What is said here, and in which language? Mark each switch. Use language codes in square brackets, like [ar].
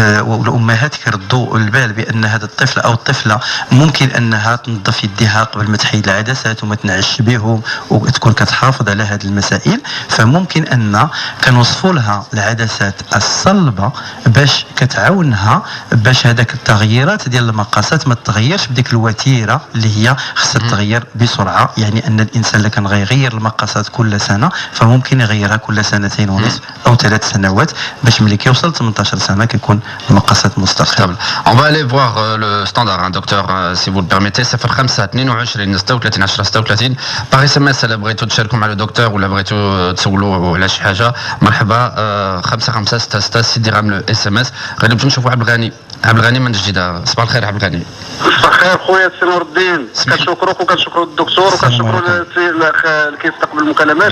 [ar] والامهات كيردوا البال بان هذا الطفل او الطفله ممكن انها تنظف يديها قبل ما تحيد العدسات وما تنعش بهم وتكون كتحافظ على هذه المسائل، فممكن ان كنوصفوا لها العدسات الصلبه باش كتعاونها باش هذاك التغييرات ديال المقاسات ما تتغيرش بديك الوتيره اللي هي خصها تتغير بسرعه. يعني ان الانسان اللي كان غيغير المقاسات كل سنه فممكن يغيرها كل سنتين ونصف او 3 سنوات باش ملي كيوصل 18 سنه كيكون المقاسات مستقره. [fr] On va aller voir le standard, hein, docteur, si vous le permettez. 05 22 36 10 36 par SMS. [ar] الا بغيتوا تشاركوا مع الدكتور ولا بغيتوا تسولوا على شي حاجه مرحبا 55 66 6 درهم لو اس ام اس. غادي نمشيو نشوفوا عبد الغني من جديده. صباح الخير عبد الغني. صباح الخير خويا سي نور الدين، كنشكروك وكنشكروا الدكتور وكنشكروا الاخ اللي كيستقبل المكالمات.